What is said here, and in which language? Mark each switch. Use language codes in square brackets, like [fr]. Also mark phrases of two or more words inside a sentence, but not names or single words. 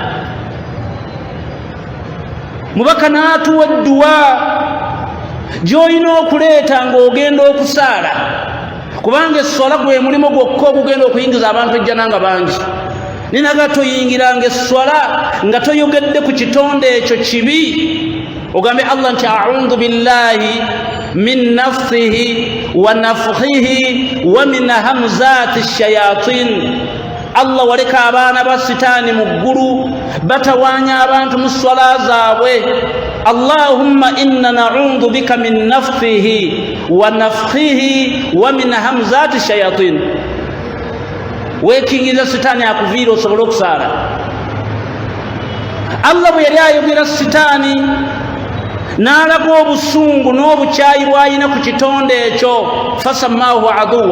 [lg] Mubaka n'atuwa edduwa gy'olina okuleeta ng'ogenda okusaala, kubanga essola gwe mulimo gwokka ogugenda okuyingiza abantu ejjana nga bangi. Ninaga toyingiranga essola nga toyogedde ku kitonde ekyo kibi, ogambe Allah nti [ar] أعوذ بالله من نفثه ونفخه ومن همزات شياطين. [lg] Allah waleka abaana ba Sitaani mu ggulu batawaanya abantu mu swala zaabwe. [ar] اللهم إنا نعوذ بك من نفثه ونفخه ومن همزات شياطين. [lg] Weekingiriza Sitaani akuviira osobole okusaala. Allah bwe yali ayogera Sitaani n'alaga obusungu n'obukyayi bw'alina ku kitonde ekyo, [ar] فسماه عدوا.